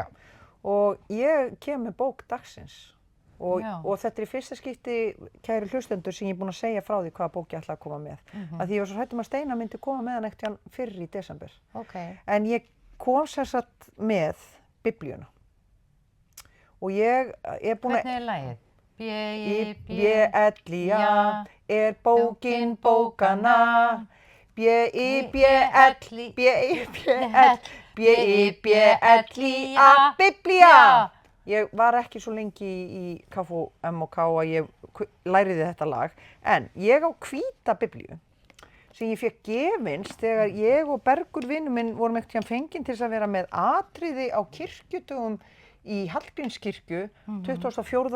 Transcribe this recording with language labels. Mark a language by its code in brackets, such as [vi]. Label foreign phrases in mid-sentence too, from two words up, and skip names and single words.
[is] Og ég kem með bók dagsins. Og þetta er í fyrsta skipti, kæru hlustendur, sem ég er búin að segja frá því hvaða bók ég ætla að koma með. Af því ég var svo hrædd að Steina myndi koma með hann ekkert fyrr í desember. En ég kom sem sagt með Biblíuna. Og ég er búin að... Hvernig er lagið? B-I-B-L-I-A er bókin bókanna. B-I-B-L-I-A, Biblía. Ég var ekki svo lengi í KFUM að ég læriði þetta lag, en ég á hvíta biblíu sem ég fékk gefins þegar ég og Bergur vinur minn vorum einhvern tímann fengin til þess að vera með atriði á kirkjudögum í Hallgrímskirkju 24.